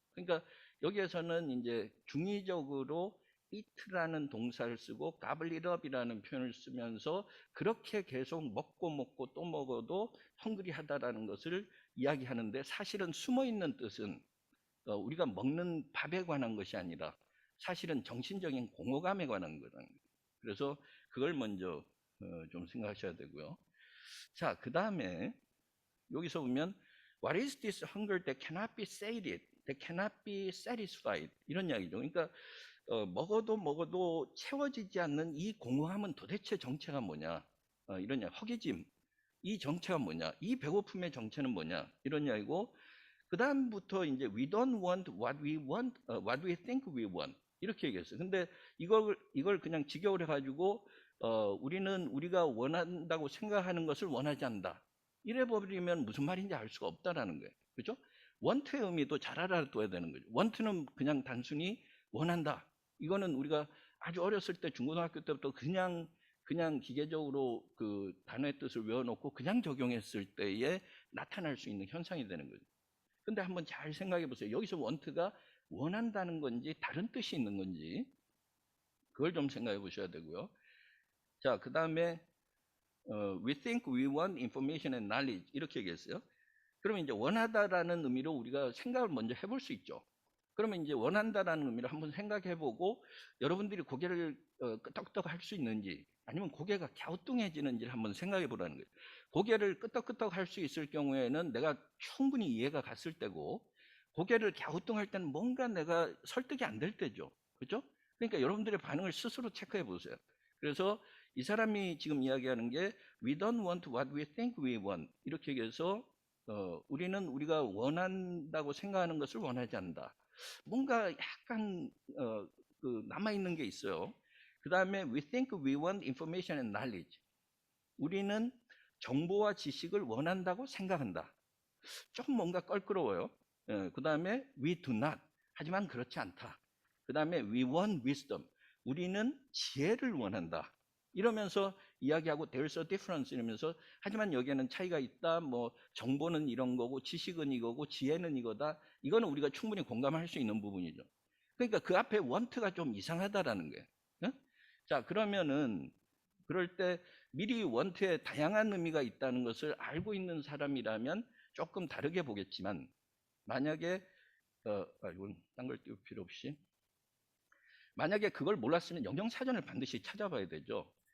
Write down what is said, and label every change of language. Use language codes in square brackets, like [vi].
[ko] 그러니까 여기에서는 이제 중의적으로 eat라는 동사를 쓰고 gobble it up이라는 표현을 쓰면서 그렇게 계속 먹고 또 먹어도 헝그리하다라는 것을 이야기하는데 사실은 숨어 있는 뜻은 우리가 먹는 밥에 관한 것이 아니라 사실은 정신적인 공허감에 관한 거라는 거예요. 그래서 그걸 먼저 좀 생각하셔야 되고요. 자, 그 다음에 여기서 보면 [en] What is this hunger that cannot be sated, that cannot be satisfied? [ko] 이런 이야기죠. 그러니까 먹어도 채워지지 않는 이 공허함은 도대체 정체가 뭐냐? 이런 이야기, 허기짐. 이 정체가 뭐냐? 이 배고픔의 정체는 뭐냐? 이런 이야기고 그 다음부터 이제 [en] we don't want what we want, what we think we want [ko] 이렇게 얘기했어요. 근데 이걸 그냥 직역을 해가지고 우리는 우리가 원한다고 생각하는 것을 원하지 않는다. 이래 버리면 무슨 말인지 알 수가 없다라는 거예요. 그렇죠? want의 의미도 잘 알아둬야 되는 거죠. want는 그냥 단순히 원한다. 이거는 우리가 아주 어렸을 때 중고등학교 때부터 그냥 기계적으로 그 단어의 뜻을 외워놓고 그냥 적용했을 때에 나타날 수 있는 현상이 되는 거죠. 근데 한번 잘 생각해 보세요. 여기서 want가 원한다는 건지 다른 뜻이 있는 건지 그걸 좀 생각해 보셔야 되고요. 자, 그 다음에 [en] we think we want information and knowledge [ko] 이렇게 얘기했어요. 그러면 이제 원하다라는 의미로 우리가 생각을 먼저 해볼 수 있죠. 그러면 이제 원한다라는 의미로 한번 생각해보고 여러분들이 고개를 끄덕끄덕 할 수 있는지 아니면 고개가 갸우뚱해지는지를 한번 생각해 보라는 거예요. 고개를 끄덕끄덕 할 수 있을 경우에는 내가 충분히 이해가 갔을 때고 고개를 갸우뚱할 때는 뭔가 내가 설득이 안 될 때죠. 그렇죠? 그러니까 여러분들의 반응을 스스로 체크해 보세요. 그래서 이 사람이 지금 이야기하는 게 [en] we don't want what we think we want [ko] 이렇게 얘기해서 우리는 우리가 원한다고 생각하는 것을 원하지 않는다. 뭔가 약간 그 남아있는 게 있어요. [en] 그 다음에 we think we want information and knowledge. [ko] 우리는 정보와 지식을 원한다고 생각한다. 좀 뭔가 껄끄러워요. [en] 그 다음에 we do not. [ko] 하지만 그렇지 않다. [en] 그 다음에 we want wisdom. [ko] 우리는 지혜를 원한다. 이러면서 이야기하고 [en] there's a difference [ko] 이러면서 하지만 여기에는 차이가 있다. 뭐 정보는 이런 거고 지식은 이거고 지혜는 이거다. 이거는 우리가 충분히 공감할 수 있는 부분이죠. 그러니까 그 앞에 want가 좀 이상하다라는 거예요. 자, 그러면은 그럴 때 미리 want에 다양한 의미가 있다는 것을 알고 있는 사람이라면 조금 다르게 보겠지만 만약에 이건 딴 걸 띄울 필요 없이 만약에 그걸 몰랐으면 영영사전을 반드시 찾아봐야 되죠.